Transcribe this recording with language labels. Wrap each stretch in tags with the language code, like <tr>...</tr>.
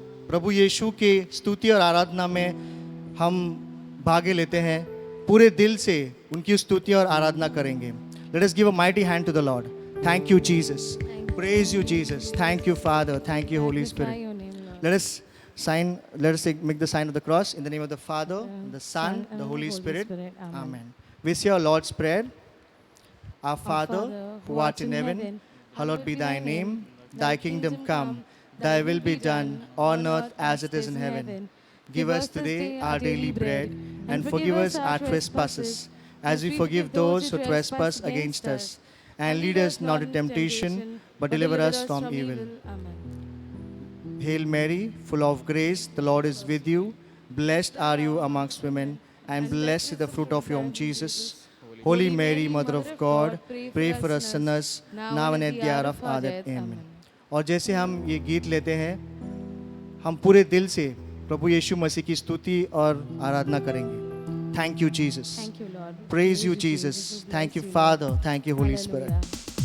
<hi>प्रभु यीशु के स्तुति और आराधना में हम भागे लेते हैं, पूरे दिल से उनकी स्तुति और आराधना करेंगे।</hi> <en>Let us give a mighty hand to the lord. Thank you Jesus, praise you Jesus, thank you father, thank you holy Magnify spirit. your name, Lord. Let us make the sign of the cross in the name of the Father, the Son, the Holy Spirit. Amen. Amen. We say our Lord's Prayer. Our Father, who art in heaven, hallowed be thy name. Thy kingdom come, thy will be done on earth as it is in heaven. Give us today our daily bread, and forgive us our trespasses, as we forgive those who trespass against us. And lead us not into temptation, but deliver us from evil. Amen. Hail Mary, full of grace, the Lord is with you. Blessed are you amongst women, and blessed is the fruit of your womb, Jesus. Holy Mary, Mother of God, pray for us sinners, now and at the hour of our death. Amen.</en> <hi>और जैसे हम ये गीत लेते हैं, हम पूरे दिल से प्रभु यीशु मसीह की स्तुति और आराधना करेंगे।</hi> <en>Thank you, Jesus. Thank you, Lord. Praise you, Jesus. Thank you, Father. Thank you, Holy Spirit. Hallelujah.</en>